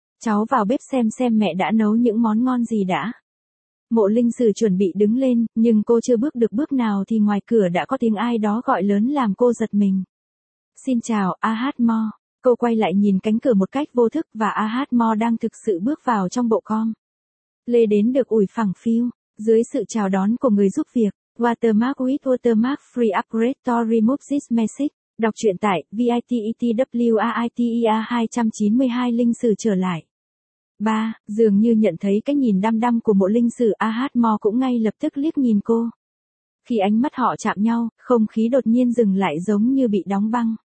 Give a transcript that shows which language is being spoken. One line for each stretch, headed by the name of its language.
Vietnamese: Cháu vào bếp xem mẹ đã nấu những món ngon gì đã. Mộ Linh Sử chuẩn bị đứng lên, nhưng cô chưa bước được bước nào thì ngoài cửa đã có tiếng ai đó gọi lớn làm cô giật mình. Xin chào, Ahat Mo. Cô quay lại nhìn cánh cửa một cách vô thức và Ahat Mo đang thực sự bước vào trong bộ com. Lê đến được ủi phẳng phiu, dưới sự chào đón của người giúp việc.
English: Watermark with watermark free upgrade to remove this message.
Vietnamese: Đọc truyện tại VITETWAITER 292 Linh Sử trở lại. 3. Dường như nhận thấy cái nhìn đăm đăm của Mộ Linh Sử, Ahat Mo cũng ngay lập tức liếc nhìn cô. Khi ánh mắt họ chạm nhau, không khí đột nhiên dừng lại giống như bị đóng băng.